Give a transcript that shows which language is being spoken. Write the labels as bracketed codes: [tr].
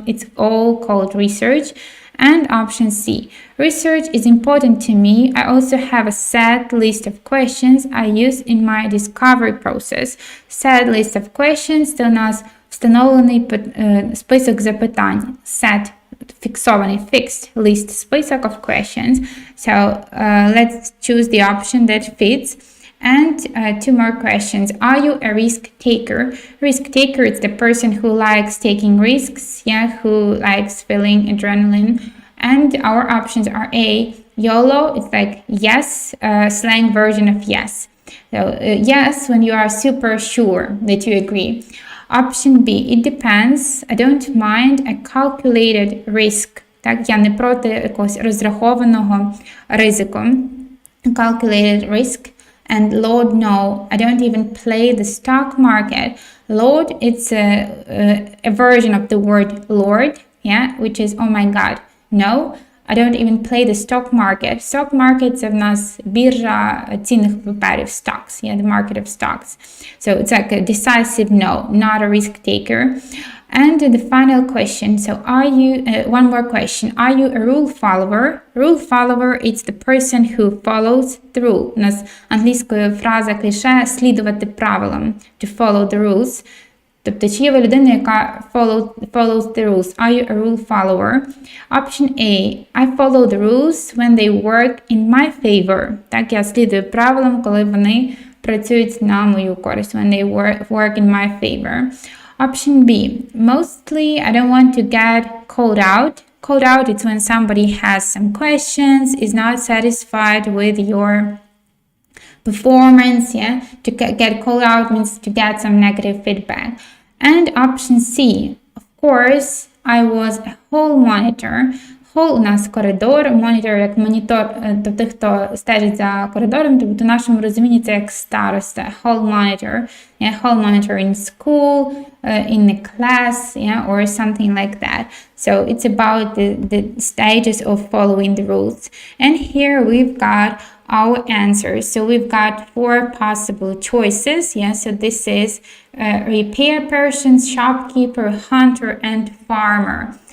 [en] It's all called research. And option C. Research is important to me. I also have a set list of questions I use in my discovery process. Set list of questions [uk] – це у нас встановлений список запитань. [en] Set – фіксований, fixed list, список of questions. So let's choose the option that fits. And two more questions. Are you a risk taker? Risk taker is the person who likes taking risks, yeah, who likes feeling adrenaline. And our options are A, YOLO, it's like yes, slang version of yes. So yes, when you are super sure that you agree. Option B, it depends. I don't mind a calculated risk. [uk] Так, я не проти якогось розрахованого ризику. [en] Calculated risk. And Lord, no, I don't even play the stock market. Lord, it's a version of the word Lord, yeah, which is, oh my God. No, I don't even play the stock market. Stock market – [uk] це в нас біржа цінних паперів, [en] stocks, the market of stocks. So it's like a decisive no, not a risk taker. And the final question, so are you, one more question, are you a rule follower? Rule follower, it's the person who follows the rule. [uk] У нас англійською фраза кліше слідувати правилам, [en] to follow the rules. [uk] Тобто, чи є ви людина, яка [en] follows the rules? Are you a rule follower? Option A. I follow the rules when they work in my favor. [uk] Так, я слідую правилам, коли вони працюють на мою користь. [en] When they work in my favor. Option B. Mostly, I don't want to get called out. Called out, it's when somebody has some questions, is not satisfied with your performance, to get called out means to get some negative feedback. And option C, of course, I was a hall monitor. [uk] Hall у нас коридор, monitor як монітор, тобто хто стежить за коридором, тобто в нашому розумінні це як староста, hall monitor. [en] Hall monitor in school, in a class, or something like that. So it's about the stages of following the rules. And here we've got our answers. So we've got 4 possible choices. So this is repair person, shopkeeper, hunter, and farmer.